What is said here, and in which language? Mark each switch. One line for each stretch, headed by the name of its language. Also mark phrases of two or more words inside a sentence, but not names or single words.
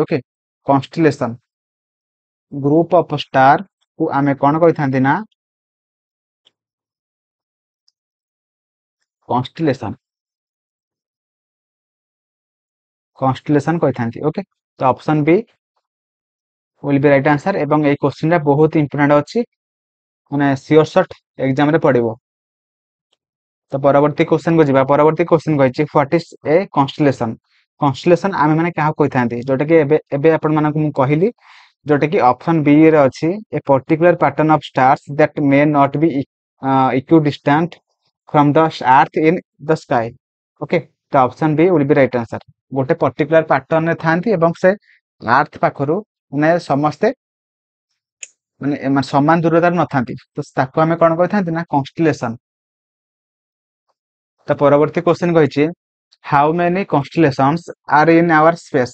Odia: ଓକେ,
English: constellation group of star
Odia: କୁ ଆମେ କଣ କହିଥାନ୍ତି ନା କନଷ୍ଟିଲେସନ କହିଥାନ୍ତି।
English: ଓକେ, ତ option B will be right answer।
Odia: ଏବଂ ଏଇ କ୍ୱେଶ୍ଚନ ଟା ବହୁତ ଇମ୍ପୋର୍ଟାଣ୍ଟ ଅଛି, ମାନେ
English: sure shot
Odia: ଏକ୍ସାମ ରେ ପଡିବ। ତ ପରବର୍ତ୍ତୀ କ୍ୱେଶ୍ଚନ କୁ ଯିବା। ପରବର୍ତ୍ତୀ କ୍ୱେଶ୍ଚନ କହିଛି
English: what is a constellation.
Odia: କନଷ୍ଟିଲେସନ ଆମେ ମାନେ କାହାକୁ କହିଥାନ୍ତି, ଯୋଉଟା କି ଏବେ ଏବେ ଆପଣ ମାନଙ୍କୁ ମୁଁ କହିଲି, ଯୋଉଟା କି
English: option B
Odia: ରେ ଅଛି
English: a particular pattern of stars that may not be equidistant from the earth in the sky. ଓକେ, ତ option B will be right answer।
Odia: ଗୋଟେ
English: particular pattern
Odia: ରେ ଥାନ୍ତି ଏବଂ ସେ ଆର୍ଥ ପାଖରୁ ମାନେ ସମସ୍ତେ ମାନେ ସମାନ ଦୂରତାରେ ନଥାନ୍ତି, ତ ତାକୁ ଆମେ କଣ କହିଥାନ୍ତି ନା କନଷ୍ଟିଲେସନ।
English: ତ ପରବର୍ତ୍ତୀ କ୍ୱେଶ୍ଚନ କହିଛି how many constellations are in our space.